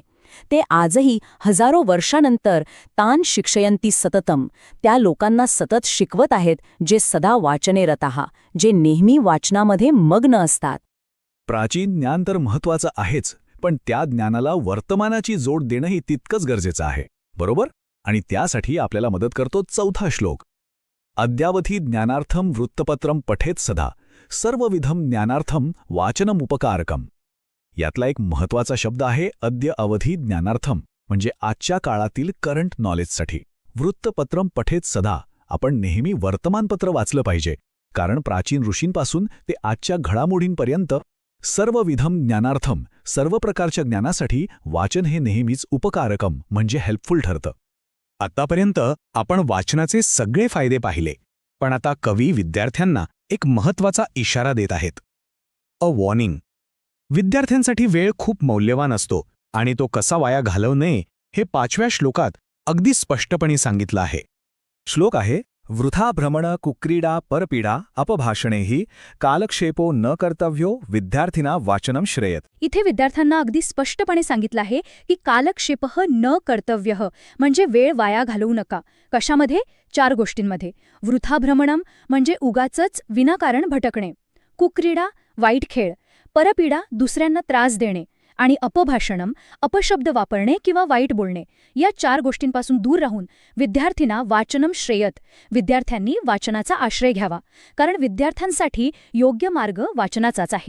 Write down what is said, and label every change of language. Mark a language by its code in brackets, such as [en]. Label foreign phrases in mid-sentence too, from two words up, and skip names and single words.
[mr] ते आजही हजारो वर्षानंतर [sa] तान शिक्षयंती सततम, [mr] त्या लोकांना सतत शिकवत आहेत जे [sa] सदा वाचने रताहा, [mr] जे नेहमी वाचनामध्ये मग्न असतात. प्राचीन ज्ञान तर महत्वाचं आहेच, पण त्या ज्ञानाला वर्तमानाची जोड देणंही तितकंच गरजेचं आहे, बरोबर? आणि त्यासाठी आपल्याला मदत करतो 4था श्लोक. [sa] अद्यावधी ज्ञानार्थम वृत्तपत्रम पठेत सदा, सर्वविधम ज्ञानार्थम वाचनमुपकारकम. [mr] यातला एक महत्वाचा शब्द आहे [sa] अद्य अवधी ज्ञानार्थम, [mr] म्हणजे आजच्या काळातील [en] current knowledgeसाठी. [sa] वृत्तपत्रम पठेत सदा, [mr] आपण नेहमी वर्तमानपत्र वाचलं पाहिजे, कारण प्राचीन ऋषींपासून ते आजच्या घडामोडींपर्यंत [sa] सर्वविधम ज्ञानार्थम, [mr] सर्व प्रकारच्या ज्ञानासाठी वाचन हे नेहमीच उपकारकम म्हणजे हेल्पफुल ठरतं. आतापर्यंत आपण वाचनाचे सगळे फायदे पाहिले, पण आता कवी विद्यार्थ्यांना एक महत्वाचा इशारा देत आहेत. [en] a warning. [mr] विद्यार्थ्यांसाठी वेळ खूप मौल्यवान असतो आणि तो कसा वाया घालवू नये हे 5व्या श्लोकात अगदी स्पष्टपणे सांगितलं आहे. श्लोक आहे, [sa] वृथा भ्रमण कुक्रीडा परपीडा अपभाषणेही कालक्षेपो न कर्तव्यो विद्यार्थिना वाचनम श्रेयत. [mr] इथे विद्यार्थ्यांना अगदी स्पष्टपणे सांगितलं आहे की [sa] कालक्षेपः न कर्तव्यः [mr] म्हणजे वेळ वाया घालवू नका. कशामध्ये? 4 गोष्टींमध्ये. [sa] वृथा भ्रमणम [mr] म्हणजे उगाचच विनाकारण भटकणे, कुक्रीडा वाईट खेळ, परपीडा दुसऱ्यांना त्रास देणे, आणि अपभाषणम अपशब्द वापरणे किंवा वाईट बोलणे. या 4 गोष्टींपासून दूर राहून विद्यार्थींना [sa] वाचनम श्रेयत, [mr] विद्यार्थ्यांनी वाचनाचा आश्रय घ्यावा, कारण विद्यार्थ्यांसाठी योग्य मार्ग वाचनाचाच आहे.